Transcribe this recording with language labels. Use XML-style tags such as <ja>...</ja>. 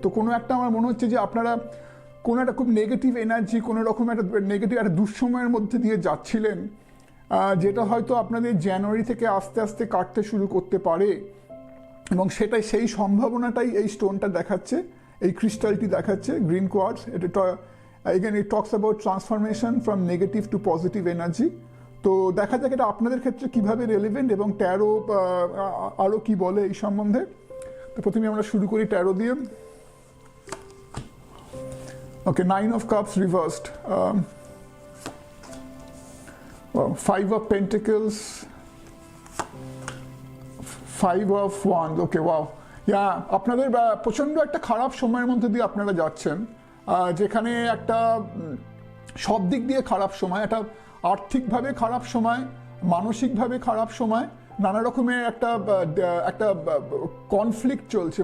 <bn>তো কোনো একটা আমার মনে হচ্ছে যে আপনারা কোনো একটা খুব নেগেটিভ এনার্জি, কোনো রকম একটা নেগেটিভ একটা দুঃসময়ের মধ্যে দিয়ে যাচ্ছিলেন, যেটা হয়তো আপনাদের জানুয়ারি থেকে আস্তে আস্তে কাটতে শুরু করতে পারে, এবং সেটাই সেই সম্ভাবনাটাই এই স্টোনটা দেখাচ্ছে, এই ক্রিস্টালটি দেখাচ্ছে, গ্রিন কোয়ার্টস।</bn> <en>এটা again it talks about transformation from negative to positive energy.</en> <bn>তো দেখা যাক এটা আপনাদের ক্ষেত্রে কিভাবে রেলেভেন্ট, এবং ট্যারো আরও কি বলে এই সম্বন্ধে। তো প্রথমে আমরা শুরু করি ট্যারো দিয়ে।</bn> <en>Okay, 9 of Cups reversed, 5 of Pentacles, 5 of Wands.</en> <bn>Okay, wow, আপনাদের প্রচণ্ড একটা খারাপ সময়ের মধ্যে দিয়ে আপনারা যাচ্ছেন, যেখানে একটা সব দিক দিয়ে খারাপ সময়, একটা আর্থিকভাবে খারাপ সময়, মানসিকভাবে খারাপ সময়, নানা রকমের একটা কনফ্লিক্ট চলছে।</bn>